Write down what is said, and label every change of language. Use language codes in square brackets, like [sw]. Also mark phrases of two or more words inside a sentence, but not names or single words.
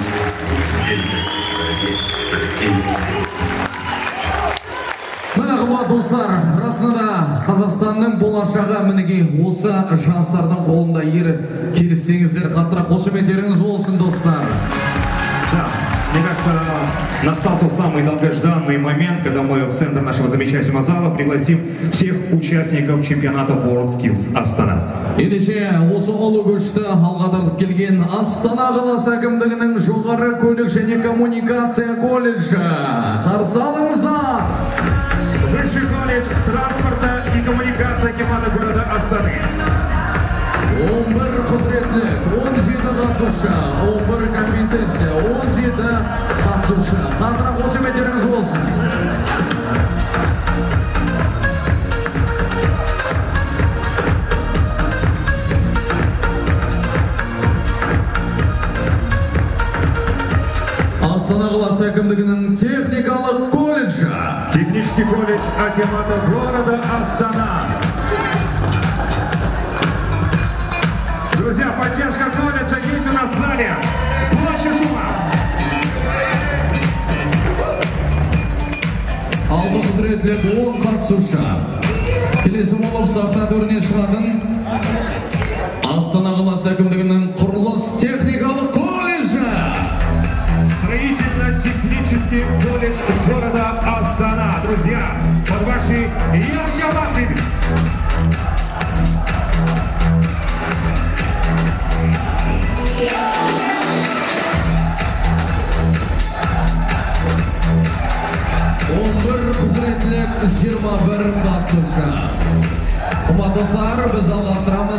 [kk] Сіздеріміз бірге Мына достар, расында Қазақстанның болашағы мінеге осы жастардың қолында келіссеңіздер, қаттырақ қошеметтеріңіз болсын, достар. [ru] Да, мне кажется, настал тот самый долгожданный момент, когда мы в центр нашего замечательного зала пригласим всех участников чемпионата World Skills Астана. [kk] Ендеше осы ұлы көшті алға тартып келген Астана қаласы әкімдігінің жоғары көлік және коммуникация колледжі. Қарсы алыңыздар! [ru] Высший колледж транспорта и коммуникации акимата города Астаны. [kk] 11 құзыретлік, 17 қатысушы, 11 компетенция, 17 қатысушы. Қатырақ қошеметтеріңіз болсын. Астана қаласы әкімдігінің техникалық колледжі. [ru] Технический колледж акимата города Астана. Друзья, поддержка колледжа есть у нас в зале. Больше шума. [kk] Алты құзыретлік 10 қатысушы. Келесі болып сахна төріне шығатын Астана қаласы әкімдігінің құрылыс техникалық колледжі. [ru] Строительно-технический колледж города Астана. Друзья, под ваши яркие овации. [kk] Құзыретлік 21 қатысушы. Қымбатты достар, біз жалғастырамыз.